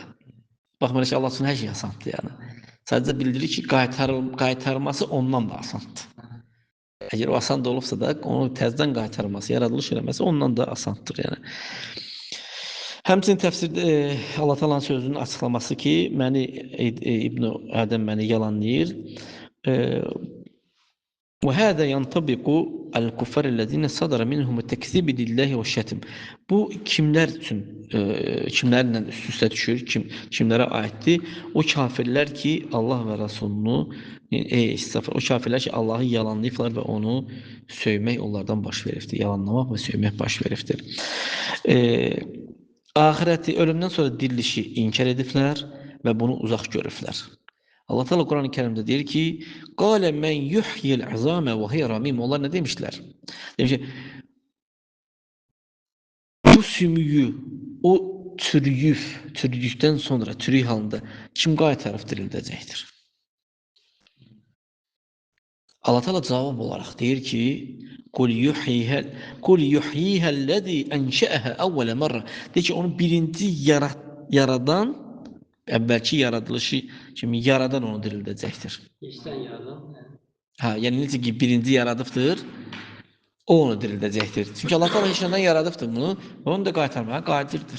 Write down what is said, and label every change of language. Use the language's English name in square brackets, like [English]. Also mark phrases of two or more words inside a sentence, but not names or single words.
[Azerbaijani] Baxmayaraq ki, Allah üçün hər şey asandır yəni. Sadəcə bildirir ki, qaytarması ondan da asandır. Əgər o asan da olubsa da, onu təzədən qaytarması, yaradılış eləməsi ondan da asandır yəni. Həmçinin təfsirdə Allah Taala'nın sözünün açıqlaması ki, İbn Adəm məni yalanlayır. [Arabic] وهذا ينطبق على الكفار الذين صدر منهم التكذيب لله والشتم. [Azerbaijani] Bu kimlər üçün, kimlərlə üst-üstə düşür, kimlərə aiddir? O kafirlər ki, Allah və Rasulunu, o kafirlər ki, Allahı yalanlayıblar və onu söymək onlardan baş veribdir. Yalanlamaq və söymək baş veribdir. Ahirəti, ölümdən sonra dirilişi inkar ediblər və bunu uzaq görüblər. [Turkish] Allah Teala Kur'an-ı Kerim'de diyor ki [Arabic] قَالَ مَنْ يُحْيِ الْعِظَامَ وَهِيَ رَمِيمٌ. [Turkish] Onlar ne demişler? Demiş ki, bu sümüyü, o çürüdükten sonra, çürük halinde [Azerbaijani] kim qaytarıb dirildəcəkdir? Allah Teala cavab olarak deyir ki [Arabic] قُلْ يُحْيِيهَا الَّذ۪ي أَنْشَأَهَا أَوَّلَ مَرَّةً. [Azerbaijani] Deyir ki onu birinci yaradan, əvvəlki yaradılışı kimi yaradan onu dirildəcəkdir. İşten yaradan. Yəni necə ki birinci yaradıbdır, o onu dirildəcəkdir. Çünki Allah Teala heç nədən yaradıbdır bunu, onu da qaytarmağa qadirdir.